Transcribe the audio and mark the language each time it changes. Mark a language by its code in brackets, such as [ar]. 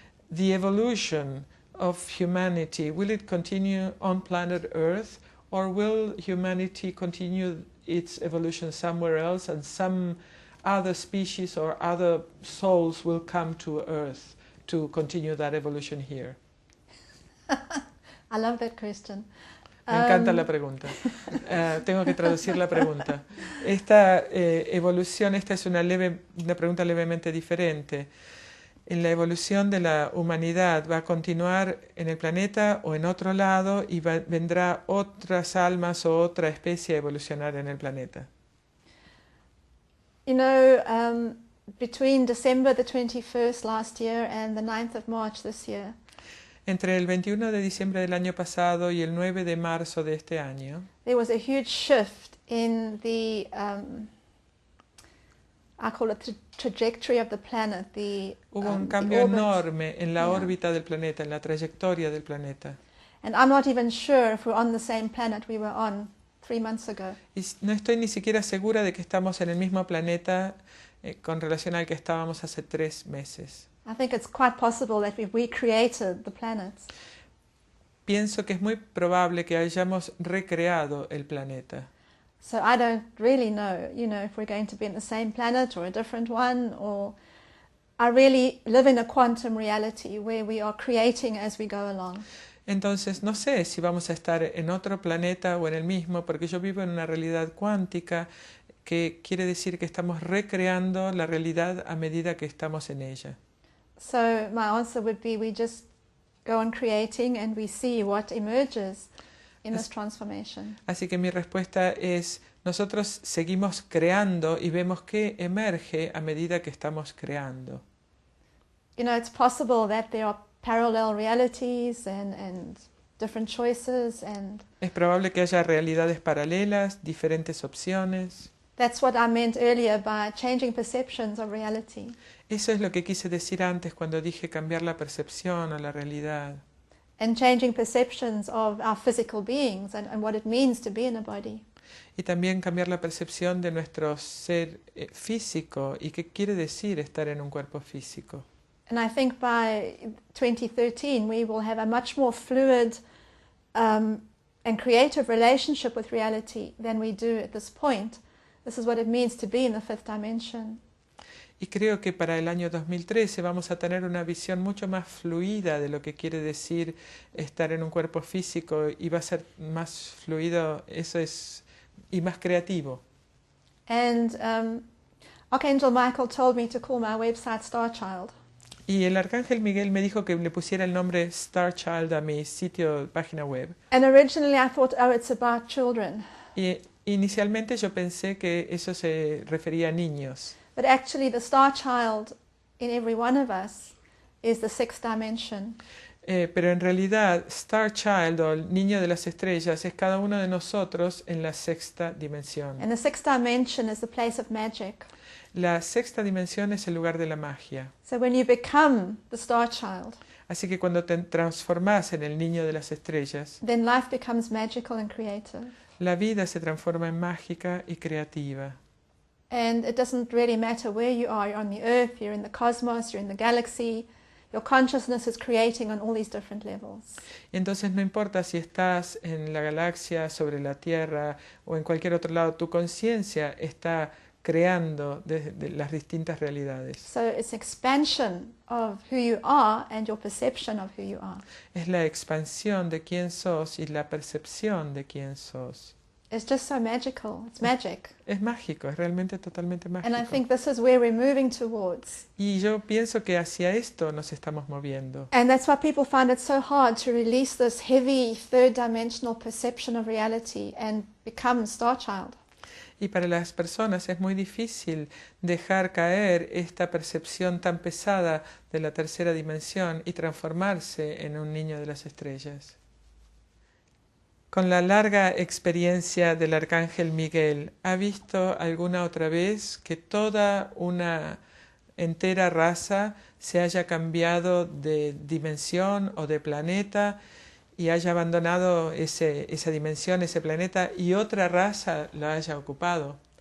[en] The evolution of humanity, will it continue on planet Earth, or will humanity continue its evolution somewhere else and some other species or other souls will come to Earth to continue that evolution here? I love that question. [es] Me encanta la pregunta. Tengo que traducir la pregunta. Esta evolución, esta es una pregunta levemente diferente. En la evolución de la humanidad, ¿va a continuar en el planeta o en otro lado y vendrá otras almas o otra especie a evolucionar en el planeta? [en] You know, between December the 21st last year and the 9th of March this year, [es] Entre el 21 de diciembre del año pasado y el 9 de marzo de este año, [en] there was a huge shift in the, I call it the trajectory of the planet. [es] hubo un [en] the [es] cambio [en] orbit. [es] enorme en la [en] Yeah. [es] órbita del planeta, en la trayectoria del planeta. [en] And I'm not even sure if we're on the same planet we were on 3 months ago. [es] Y no estoy ni siquiera segura de que estamos en el mismo planeta con relación al que estábamos hace 3 meses. [en] I think it's quite possible that we've recreated the planets. [es] pienso que es muy probable que hayamos recreado el planeta. [en] So I don't really know, if we're going to be in the same planet or a different one, or I really live in a quantum reality where we are creating as we go along. [es] Entonces no sé si vamos a estar en otro planeta o en el mismo, porque yo vivo en una realidad cuántica que quiere decir que estamos recreando la realidad a medida que estamos en ella. [en] So my answer would be we just go on creating and we see what emerges in this transformation. [es] Así que mi respuesta es, nosotros seguimos creando y vemos qué emerge a medida que estamos creando. [en] It's possible that there are parallel realities and different choices, and [es] Es probable que haya realidades paralelas, diferentes opciones. [en] that's what I meant earlier by changing perceptions of reality. [es] Eso es lo que quise decir antes cuando dije cambiar la percepción o la realidad. [en] And changing perceptions of our physical beings and what it means to be in a body. [es] Y también cambiar la percepción de nuestro ser físico y qué quiere decir estar en un cuerpo físico. [en] And I think by 2013 we will have a much more fluid and creative relationship with reality than we do at this point. This is what it means to be in the fifth dimension. [es] Y creo que para el año 2013 vamos a tener una visión mucho más fluida de lo que quiere decir estar en un cuerpo físico y va a ser más fluido, eso es, y más creativo. [en] And Arcángel Michael told me to call my website Star Child. [es] Y el Arcángel Miguel me dijo que le pusiera el nombre Star Child a mi sitio, página web. [en] And originally I thought, oh, it's about children. [es] Y inicialmente yo pensé que eso se refería a niños. [en] But actually the Star Child in every one of us is the sixth dimension. [es] Pero en realidad Star Child o el niño de las estrellas es cada uno de nosotros en la sexta dimensión. [en] And the sixth dimension is the place of magic. [es] La sexta dimensión es el lugar de la magia. [en] So when you become the Star Child, [es] Así que cuando te transformas en el niño de las estrellas, [en] then life becomes magical and creative. [es] la vida se transforma en mágica y creativa. [en] And it doesn't really matter where you are. You're on the earth, you're in the cosmos, you're in the galaxy. Your consciousness is creating on all these different levels. [es] Y entonces no importa si estás en la galaxia, sobre la Tierra o en cualquier otro lado, tu conciencia está creando de las distintas realidades. [en] So it's expansion of who you are and your perception of who you are. [es] Es la expansión de quién sos y la percepción de quién sos. [en] It's just so magical. It's magic. [es] Es mágico, es realmente totalmente mágico. [en] And I think this is where we're moving towards. [es] Y yo pienso que hacia esto nos estamos moviendo. [en] And that's why people find it so hard to release this heavy third dimensional perception of reality and become Star Child. [es] Y para las personas es muy difícil dejar caer esta percepción tan pesada de la tercera dimensión y transformarse en un niño de las estrellas. Con la larga experiencia del Arcángel Miguel, ¿ha visto alguna otra vez que toda una entera raza se haya cambiado de dimensión o de planeta y haya abandonado esa dimensión, ese planeta, y otra raza la haya ocupado?